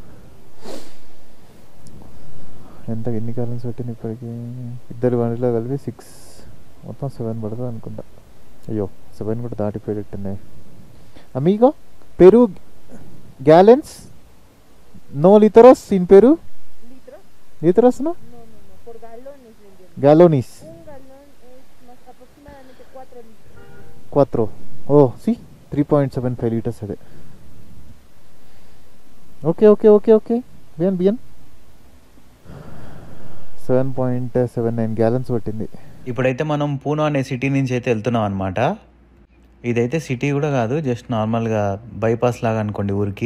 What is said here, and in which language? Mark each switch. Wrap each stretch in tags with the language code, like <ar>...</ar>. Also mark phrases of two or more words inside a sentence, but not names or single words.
<te>ఎన్ని గ్యాలన్స్ పెట్టింది ఇప్పటికి? ఇద్దరు బండిలో కలిపి 6, మొత్తం 7 పడుతుంది అనుకుంటా. అయ్యో 7 కూడా దాటిపోయేటట్టున్నాయి.</te> <en>amigo Peru gallons no liters in Peru.</en> <es>¿Litros no? No, por galones. Galones. Un galón es más aproximadamente 4 litros. 4. Oh, sí. 3.75 liters అదే. ఓకే. Bien.</es> <te>7.79 gallons పట్టింది. ఇప్పుడైతే మనం పూనా అనే సిటీ నుంచి అయితే వెళ్తున్నాం అనమాట. ఇదైతే సిటీ కూడా కాదు, జస్ట్ నార్మల్గా బైపాస్ లాగా అనుకోండి ఊరికి.</te>